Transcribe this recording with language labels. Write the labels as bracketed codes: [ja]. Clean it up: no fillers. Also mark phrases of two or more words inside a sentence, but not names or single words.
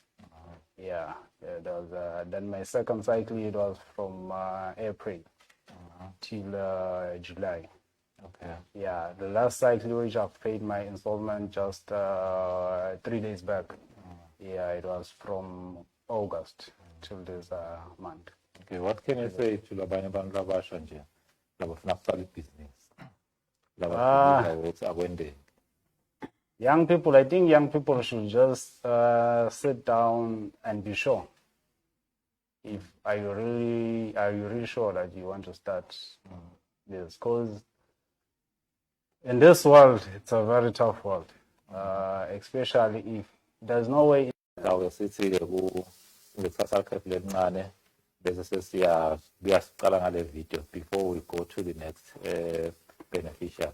[en] Yeah, that was, then my second cycle, it was from April till July. Okay. Yeah, the last cycle which I've paid my installment just 3 days back. Yeah, it was from August till this month. Okay, what can you say to [ss] labanye abantu labasha nje labafuna ukuqala ibhizinisi labafuna [en] young people, I think young people should just sit down and be sure. Are you really sure that you want to start this? Because in this world, it's a very tough world, especially if there's no way. [ss] Sithile ngekusasa lakhe elincane bese sesiyabuya siqala ngale video [en] before we go to the next beneficiary.